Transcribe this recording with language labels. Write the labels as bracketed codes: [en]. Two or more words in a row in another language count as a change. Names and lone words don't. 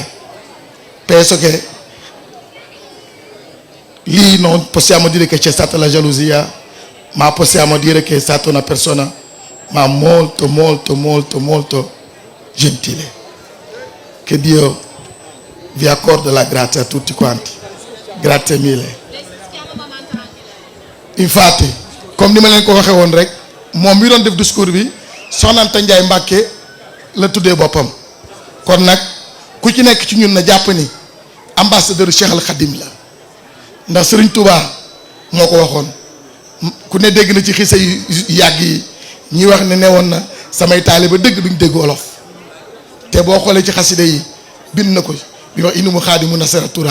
[it] Penso che lì non possiamo dire che c'è stata la gelosia, ma possiamo dire che è stata una persona molto molto molto molto gentile. Che Dio vi accordi la grazia a tutti quanti. Grazie mille. [wo] Infatti comme ni ma leen ko waxee woon rek moom mi doon def discours bi Soxna Anta Ndiaye Mbacké la tuddee boppam. kon nag ku ci nekk ci ñun na jàpp ni ambassadeur Cheikh Al Khadim la, ndax Serigne Touba moo ko waxoon. ku ne dégg na ci xisa yu yàgg yi ñuy wax ne newoon na samay taaliba dëgg duñ dégg wolof, te boo xoolee ci xaside yi bind na ko bi wax inu mu xaadimu nasara tura.